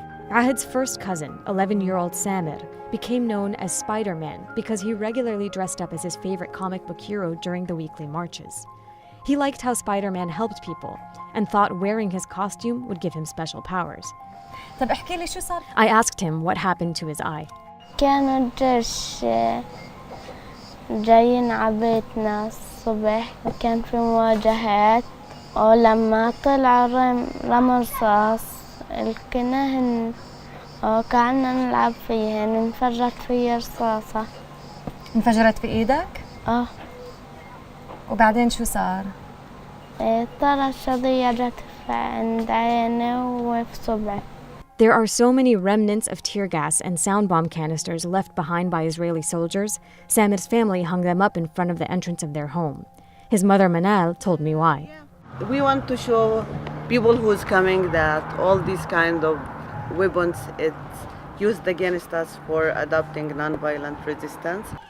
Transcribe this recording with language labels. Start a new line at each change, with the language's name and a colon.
English: Ahed's first cousin, 11-year-old Samir, became known as Spider-Man because he regularly dressed up as his favorite comic book hero during the weekly marches. He liked how Spider-Man helped people and thought wearing his costume would give him special powers. I asked him what happened to his eye.
Arabic: كانوا الجيش جايين عبيتنا الصبح وكان في مواجهات ولما طلع رمى رصاص الكناهن وقعدنا نلعب فيهن انفجرت في رصاصة. انفجرت في ايدك؟ وبعدين شو صار؟ طلع الشظية جت عند عيني وفي صبعي.
English: There are so many remnants of tear gas and sound bomb canisters left behind by Israeli soldiers. Samir's family hung them up in front of the entrance of their home. His mother Manal told me why. We want to show people who's coming that all these kind of weapons, it's used against us for adopting nonviolent resistance.